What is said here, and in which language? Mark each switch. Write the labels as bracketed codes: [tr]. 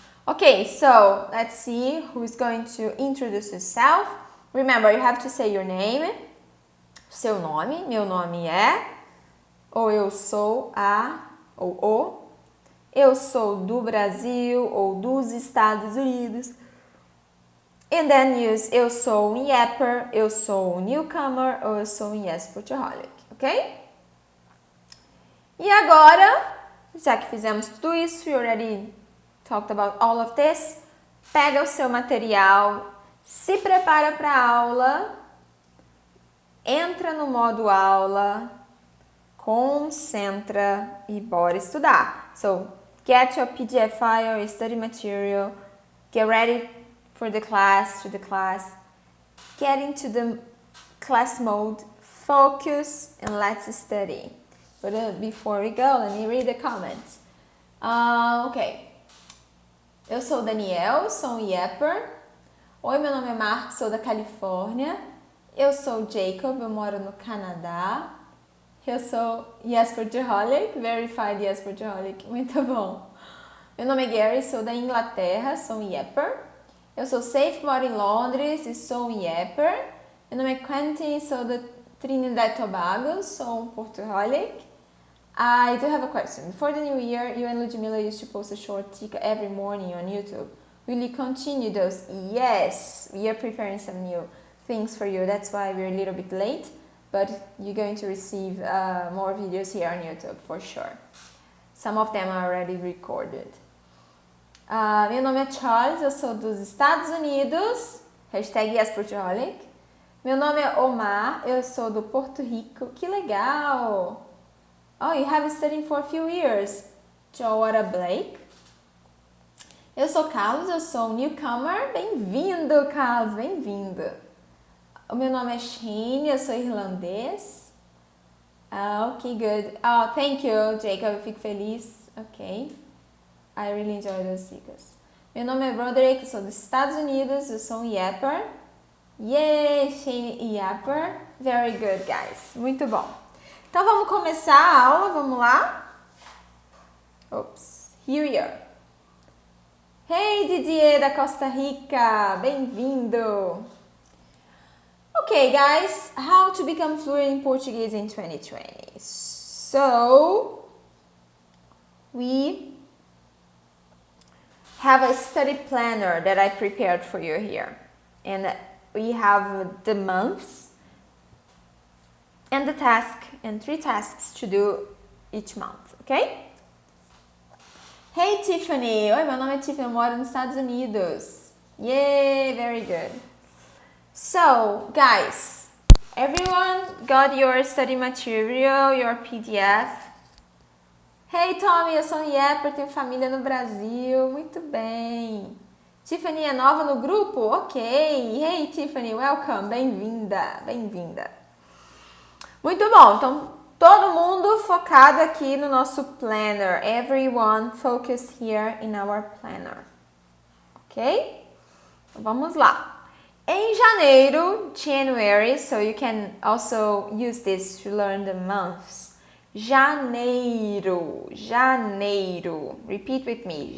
[en] Okay, so let's see who's going to introduce yourself. Remember, you have to say your name, [pt] seu nome, meu nome é, ou eu sou a, ou o, eu sou do Brasil ou dos Estados Unidos. [en] And then use [pt] eu sou yapper, eu sou newcomer ou eu sou yes Portuholic, ok? E agora, já que fizemos tudo isso, [en] we already talked about all of this, [pt] pega o seu material, se prepara para a aula, entra no modo aula, concentra e bora estudar. [en] So, get your PDF file, your study material, get ready for the class, get into the class mode, focus, and let's study. But before we go, let me read the comments. Ok. [pt] Eu sou o Daniel, sou um yapper. Oi, meu nome é Marcos, sou da Califórnia. Eu sou o Jacob, eu moro no Canadá. Eu sou Yes Portuholic, verified Yes Portuholic, muito bom. Meu nome é Gary, sou da Inglaterra, sou um yapper. Eu sou Safe, moro em Londres e sou um yapper. Meu nome é Quentin, sou da Trinidad e Tobago, sou um Portuholic. [en] I do have a question. Before the new year, you and Ludmilla used to post a short ticket every morning on YouTube. Will you continue those? Yes, we are preparing some new things for you. That's why we're a little bit late, but you're going to receive more videos here on YouTube for sure. Some of them are already recorded. [pt] Meu nome é Charles, eu sou dos Estados Unidos. Hashtag YesPortuholic. Meu nome é Omar, eu sou do Porto Rico. Que legal! [en] Oh, you have been studying for a few years. Joara Blake. [pt] Eu sou Carlos, eu sou um newcomer. Bem-vindo, Carlos, bem-vindo. O meu nome é Shane, eu sou irlandês. [en] Ok, good. Oh, thank you, Jacob, [pt] eu fico feliz. [en] Ok. I really enjoy those dicas. [pt] Meu nome é Broderick, eu sou dos Estados Unidos, eu sou um yapper. [en] Yay, Shane yapper. Very good, guys. [pt] Muito bom. Então vamos começar a aula, vamos lá? [en] Oops, here we are. [pt] Hey, Didier da Costa Rica, bem-vindo! [en] Okay, guys, how to become fluent in Portuguese in 2020. So, we have a study planner that I prepared for you here. And we have the months and the task and 3 tasks to do each month, okay? Hey, Tiffany! [pt] Oi, meu nome é Tiffany, eu moro nos Estados Unidos. [en] Yay, very good. So, guys, everyone got your study material, your PDF? [pt] Hey Tommy, eu sou Yepper, tenho família no Brasil. Muito bem. Tiffany é nova no grupo? Ok. [en] Hey Tiffany, welcome. [pt] Bem-vinda, bem-vinda. Muito bom, então todo mundo focado aqui no nosso planner. [en] Everyone focused here in our planner. Ok? [pt] Então, vamos lá. Em janeiro, [en] January, so you can also use this to learn the months. [pt] Janeiro, janeiro. [en] Repeat with me.